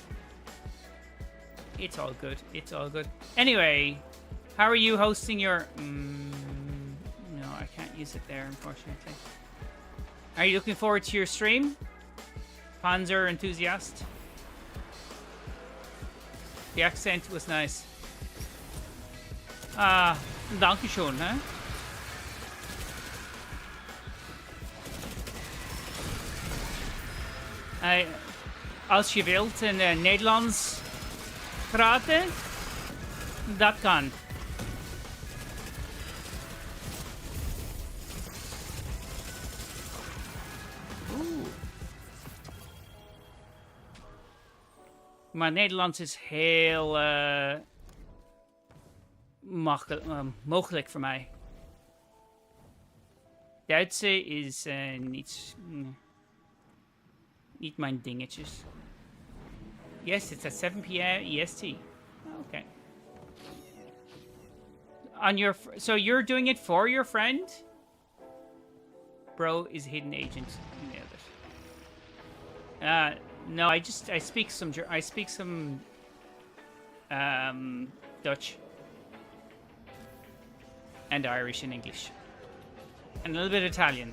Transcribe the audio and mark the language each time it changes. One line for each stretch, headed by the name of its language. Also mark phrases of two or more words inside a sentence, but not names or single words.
English: It's all good. It's all good. Anyway, how are you hosting your... no, I can't use it there, unfortunately. Are you looking forward to your stream? Panzer enthusiast? The accent was nice.
German: Ah, danke schön,
Dutch: hè? Als je wilt in Nederlands praten, dat kan. Maar Nederlands is heel mogelijk voor mij. Duitse is niet mijn dingetjes.
English: Yes, it's at 7 p.m. EST. Okay. So you're doing it for your friend? Bro is a hidden agent. You nailed it. No, I speak some Dutch and Irish and English and a little bit Italian.